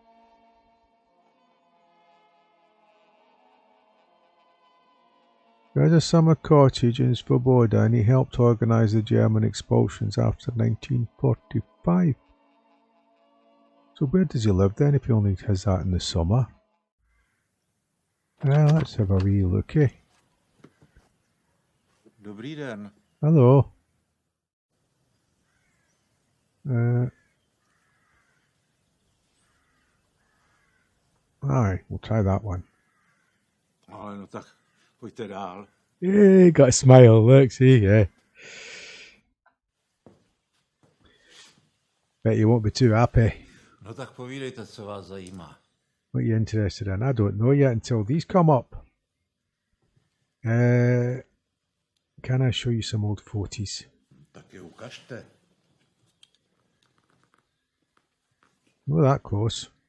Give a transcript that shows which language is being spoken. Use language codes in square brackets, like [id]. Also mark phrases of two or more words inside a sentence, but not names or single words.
[en] He had a summer cottage in Svoboda and he helped organise the German expulsions after 1945. So where does he live then if he only has that in the summer? Well, let's have a wee looky. [cs] Dobrý den. [en] Hello. Aye, we'll try that one. [cs] Ale no tak pojďte dál. [en] Yeah, got a smile, look, see, yeah. Bet you won't be too happy. [cs] No tak povídejte, co vás zajímá. [en] What are you interested in? I don't know yet until these come up. Can I show you some old photos? [cs] Tak je ukažte. [en] We're that close.